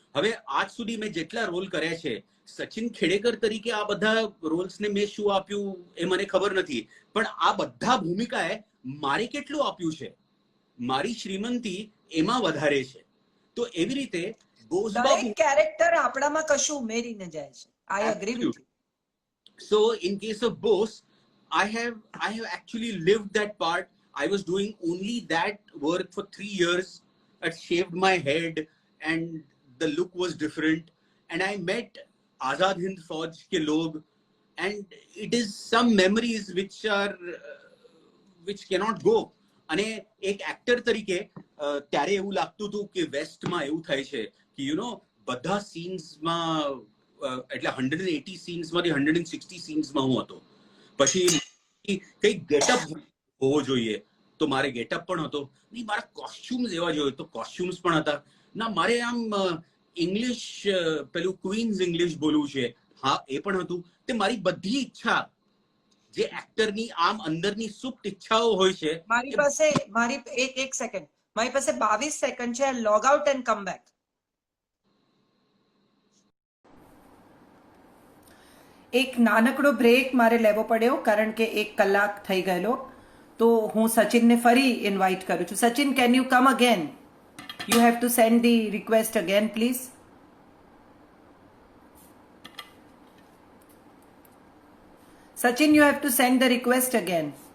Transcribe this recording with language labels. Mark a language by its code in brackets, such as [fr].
[gu] હવે આજ સુધી મેં જેટલા રોલ કર્યા છે, સચિન ખેડેકર તરીકે આ બધા રોલ્સને મેં શું આપ્યું એ મને ખબર નથી, પણ આ બધા ભૂમિકાએ મારે કેટલું આપ્યું છે, મારી શ્રીમંતી એમાં વધારે છે. તો એવી રીતે બોસ બાબુ, દરેક કેરેક્ટર આપણામાં કશું ઉમેરીને જાય છે. [en] I agree with you. So in case of Bose, I have actually lived that part. I was doing only that work for 3 years. I shaved my head and the look was different, and I met Azad Hind Fauj ke log, and it is some memories which cannot go. [gu] અને એક actor તરીકે ત્યારે એવું લાગતું હતું કે વેસ્ટમાં એવું થાય છે કે [en] you know, [gu] બધા સીન્સમાં, એટલે 180 સીન્સમાંથી 160 સીન્સમાં હું હતો. પછી કઈ ગેટઅપ હોવો જોઈએ, તો મારે ગેટઅપ પણ હતો નહીં, મારા કોસ્ચ્યુમ્સ એવા જોઈએ તો કોસ્ચ્યુમ્સ પણ હતા ના, મારે આમ ઇંગ્લિશ, પેલું ક્વીન્સ ઇંગ્લિશ બોલવું છે, હા એ પણ હતું. તે મારી બધી ઈચ્છા, જે એક્ટરની આમ અંદરની સુપ્ત ઈચ્છાઓ હોય છે. મારી એક સેકન્ડ, મારી પાસે 22 સેકન્ડ છે. [en] Log out and come back. [gu] એક નાનકડો બ્રેક મારે લેવો પડ્યો, કારણ કે 1 કલાક થઈ ગયેલો. તો હું સચિનને ફરી ઇન્વાઇટ કરું છું. Sachin, [en] Can you come again? You have to send the request again, please. Sachin, you have to send the request again.